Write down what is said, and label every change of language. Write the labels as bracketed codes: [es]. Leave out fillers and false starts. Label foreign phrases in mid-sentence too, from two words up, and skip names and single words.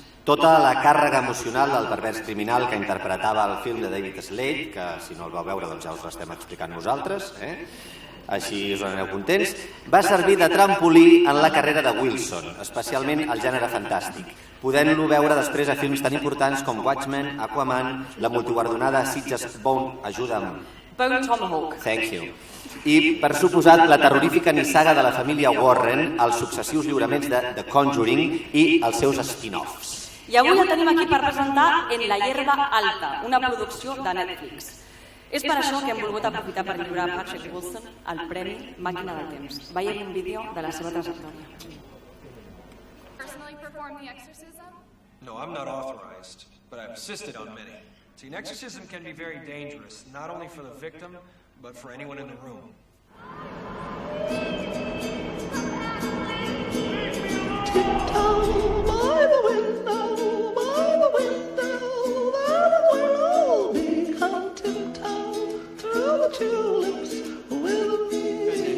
[ca] Tota la càrrega emocional del pervers criminal que interpretava el film de David Slade, que si no el vau veure doncs ja us l'estem explicant nosaltres, així us aneu contents, va servir de trampolí en la carrera de Wilson, especialment al gènere fantàstic, podent-lo veure després a films tan importants com Watchmen, Aquaman, la multiguardonada Sitges Bone, ajuda'm. Bone Tomahawk. [en] Thank you. [ca] I, per suposat, la terrorífica nissaga de la família Warren, els successius lliuraments de The Conjuring i els seus spin-offs. I avui el tenim aquí per presentar En la hierba alta, una producció de Netflix. És per això que hem volgut aprofitar per lliurar a Patrick Wilson el premi Màquina del Temps. Veiem un vídeo de la seva trajectòria. [en] No, I'm not authorized, but I've assisted on many. See, an exorcism can be very dangerous, not only for the victim, but for anyone in the room. Tiptoe by the window, by the window, by the window, me come tiptoe through the tulips with me.